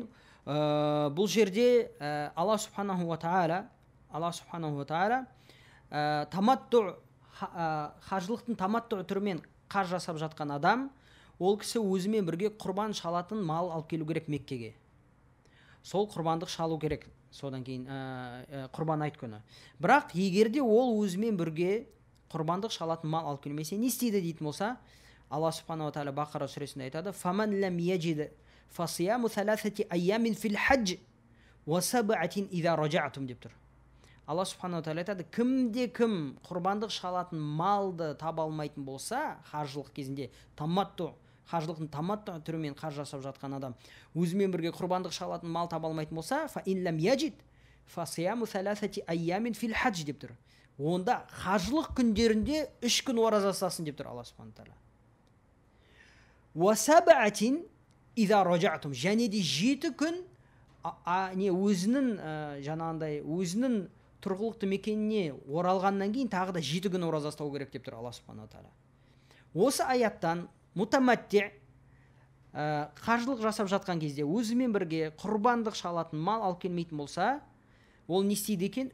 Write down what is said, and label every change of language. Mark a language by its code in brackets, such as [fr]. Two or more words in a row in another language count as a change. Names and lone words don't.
[kk] Бұл жерде Алла [ar] سبحانه وتعالى [kk] таматту, хажылықтың таматту түрімен қаж жасап жатқан адам, ол кісі өзімен бірге құрбан шалатын мал алып келу керек Меккеге. Сол құрбандық шалу керек, содан кейін құрбан айт күні. Бірақ егерде ол өзімен бірге құрбандық шалатын мал алып келмесе, не істейді дейтін болса, Алла [ar] سبحانه وتعالى [kk] Бақара сүресінде айтады: [ar] "فمن لم يجد فصيام ثلاثة أيام في الحج وسبعة إذا رجعتم" [kk] деп тұр. [ar] Алла سبحانه تعالى айтады, кім құрбандық шалатын малды таба алмайтын болса, хажылық кезінде таматту, хажылықтың таматту түрімен хаж жасап жатқан адам өзімен бірге құрбандық шалатын мал таба алмайтын болса, فإن لم يجد فصيام ثلاثة أيام في الحج [kk] деп тұр. Онда хажылық күндерінде 3 күн ораза ұстасын деп тұр Алла [ar] سبحانه تعالى. وسبعة إذا رجعتم, [kk] және де 7 күн не өзінің жаңағындай өзінің тұрғылықты мекеніне оралғаннан кейін тағы да 7 күн ораза ұстау керек деп тұр Алла [ar] سبحانه تعالى. [kk] Осы аяттан мутаматти қажылық жасап жатқан кезде өзімен бірге құрбандық шалатын мал алып келмейтін болса, ол не істейді екен?